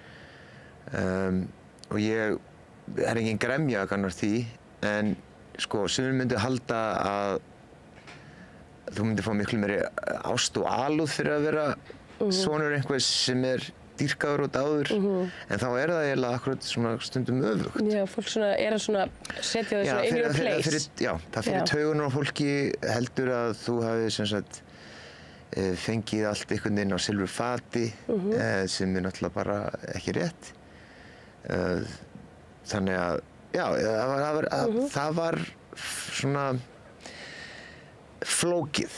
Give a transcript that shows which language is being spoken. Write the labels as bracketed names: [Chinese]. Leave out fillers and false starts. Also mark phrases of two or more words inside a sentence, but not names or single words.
[Icelandic] Og ég er engin gremja gagnvart því, en sko, sumir myndu halda að þú myndir fá miklu meiri ást og alúð fyrir að vera sonur einhvers sem er dýrkaður og dáður, en þá er það eiginlega akkurat svona stundum öfugt. Já, fólk svona er að setja þau svona [English] in your place. [Icelandic] Já, það fyrir taugunar á fólki heldur að þú hafi sem sagt fengið allt einhvern veginn á silfur fati, sem er náttúrulega bara ekki rétt. Þannig að, já, það var svona flókið.